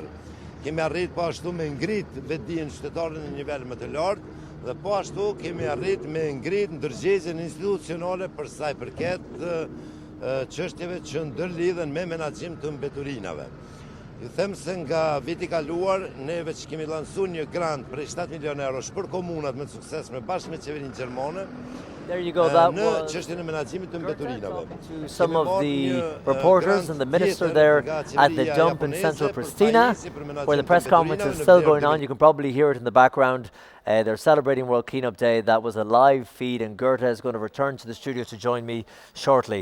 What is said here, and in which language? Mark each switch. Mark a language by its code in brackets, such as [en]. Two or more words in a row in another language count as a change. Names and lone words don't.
[sq] Kemi arrit po ashtu me ngrit vetdijen qytetarëve në nivel më të lartë, dhe po ashtu kemi arrit me ngrit ndërgjegjjen institucionale për sa i përket çështjeve që ndërlidhen me menaxhim të mbeturinave. Ju them se nga viti kaluar neve që kemi lansuar një grant për 7 milionë eurosh për komunat me sukses me bashkë me qeverinë gjermane. [en] There you go. That [sq] Në [en] was [sq] çështjen e menaxhimit të mbeturinave. [en] to some of the reporters and the minister there at the dump in central Pristina, where the press conference is still going on. You can probably hear it in the background. They're celebrating World Cleanup Day. That was a live feed, and Goethe is going to return to the studio to join me shortly.